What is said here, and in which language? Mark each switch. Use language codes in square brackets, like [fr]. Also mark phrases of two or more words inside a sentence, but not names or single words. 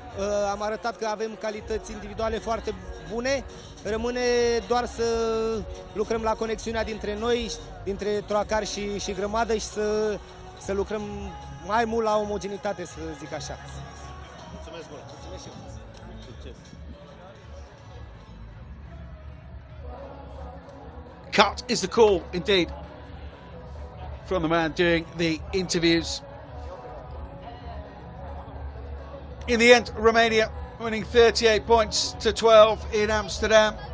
[ro] Am arătat că avem calități individuale foarte bune. Rămâne doar să lucrăm la conexiunea dintre noi, dintre troacar și grămadă și să lucrăm mai mult la omogenitate, să zic așa. Mulțumesc mult! Mulțumesc și eu! Succes! [en] Cut is the call, indeed, from the man doing the interviews. In the end, Romania winning 38 points to 12 in Amsterdam.